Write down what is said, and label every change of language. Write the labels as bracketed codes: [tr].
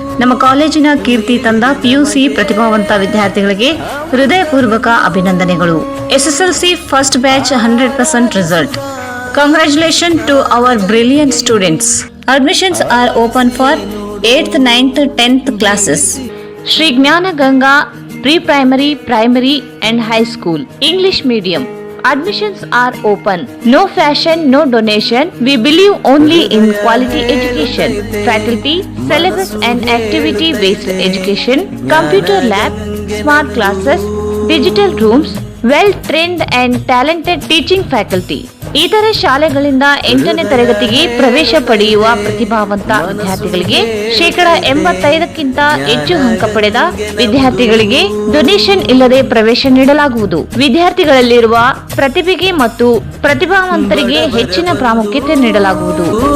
[kn] ನಮ್ಮ ಕಾಲೇಜಿನ ಕೀರ್ತಿ ತಂದ ಪಿಯುಸಿ ಪ್ರತಿಭಾವಂತ ವಿದ್ಯಾರ್ಥಿಗಳಿಗೆ ಹೃದಯಪೂರ್ವಕ ಅಭಿನಂದನೆಗಳು. [en] SSLC first batch 100% result. Congratulations to our brilliant students. Admissions are open for 8th, 9th, 10th classes. Shri Gnana Ganga Pre-Primary, Primary and High School. English Medium. Admissions are open. No fashion, no donation. We believe only in quality education. Faculty, syllabus and activity-based education. Computer lab, smart classes, digital rooms, well-trained and talented teaching faculty. [kn] ಇತರೆ ಶಾಲೆಗಳಿಂದ 8ನೇ ತರಗತಿಗೆ ಪ್ರವೇಶ ಪಡೆಯುವ ಪ್ರತಿಭಾವಂತ ವಿದ್ಯಾರ್ಥಿಗಳಿಗೆ 85% ಹೆಚ್ಚು ಅಂಕ ಪಡೆದ ವಿದ್ಯಾರ್ಥಿಗಳಿಗೆ ಡೊನೇಷನ್ ಇಲ್ಲದೆ ಪ್ರವೇಶ ನೀಡಲಾಗುವುದು. ವಿದ್ಯಾರ್ಥಿಗಳಲ್ಲಿರುವ ಪ್ರತಿಭೆಗೆ ಮತ್ತು ಪ್ರತಿಭಾವಂತರಿಗೆ ಹೆಚ್ಚಿನ ಪ್ರಾಮುಖ್ಯತೆ ನೀಡಲಾಗುವುದು.